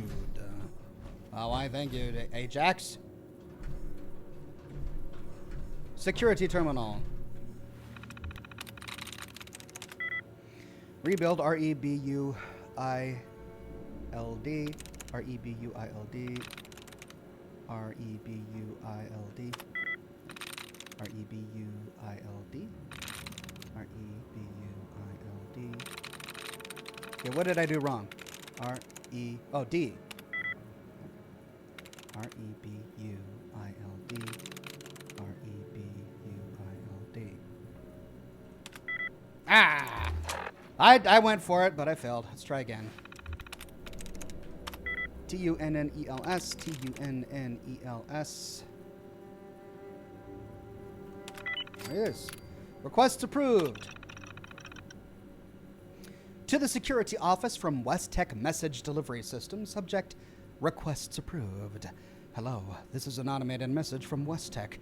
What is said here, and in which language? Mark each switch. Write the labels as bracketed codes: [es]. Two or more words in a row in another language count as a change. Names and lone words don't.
[en] Oh, I thank you, Ajax. Security terminal. Rebuild, R-E-B-U-I-L-D, R-E-B-U-I-L-D, R-E-B-U-I-L-D, R-E-B-U-I-L-D. R-E-B-U-I-L-D. Okay, what did I do wrong? Oh, D. R-E-B-U-I-L-D. R-E-B-U-I-L-D. Ah! I went for it, but I failed. Let's try again. T-U-N-N-E-L-S. T-U-N-N-E-L-S. There it is. Request approved. To the security office from West Tech Message Delivery System. Subject, requests approved. Hello, this is an automated message from West Tech.